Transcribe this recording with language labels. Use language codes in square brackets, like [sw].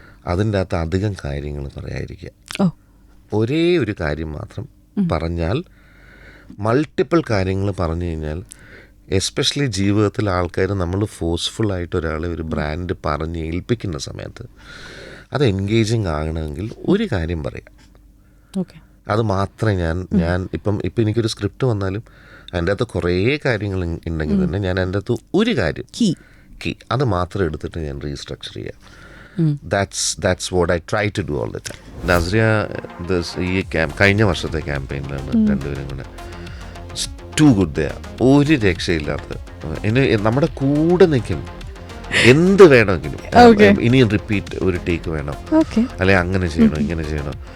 [ml] അതിൻ്റെ അകത്ത് അധികം കാര്യങ്ങൾ പറയാതിരിക്കുക. ഒരേ ഒരു കാര്യം മാത്രം പറഞ്ഞാൽ, മൾട്ടിപ്പിൾ കാര്യങ്ങൾ പറഞ്ഞു കഴിഞ്ഞാൽ, എസ്പെഷ്യലി ജീവിതത്തിൽ ആൾക്കാർ നമ്മൾ ഫോഴ്സ്ഫുള്ളായിട്ട് ഒരാളെ ഒരു ബ്രാൻഡ് പറഞ്ഞ് ഏൽപ്പിക്കുന്ന സമയത്ത് അത് എൻഗേജിങ് ആകണമെങ്കിൽ ഒരു കാര്യം പറയാം. അത് മാത്രമേ ഞാൻ ഇപ്പം എനിക്കൊരു സ്ക്രിപ്റ്റ് വന്നാലും അതിൻ്റെ അകത്ത് കുറേ കാര്യങ്ങൾ ഉണ്ടെങ്കിൽ തന്നെ ഞാൻ അതിൻ്റെ അകത്ത് ഒരു കാര്യം കീ അത് മാത്രം എടുത്തിട്ട് ഞാൻ റീസ്ട്രക്ചർ ചെയ്യാം. [en] That's what I try to do all the time. [ml] Nazriya ഈ കഴിഞ്ഞ വർഷത്തെ ക്യാമ്പയിനിലാണ് രണ്ടുപേരും കൂടെ ടു ഗുഡ് ദേ. ഒരു രക്ഷയില്ലാത്ത നമ്മുടെ കൂടെ നിൽക്കും. എന്ത് വേണമെങ്കിലും, ഇനിയും റിപ്പീറ്റ് ഒരു ടേക്ക് വേണം, അല്ലെ അങ്ങനെ ചെയ്യണം, ഇങ്ങനെ ചെയ്യണം.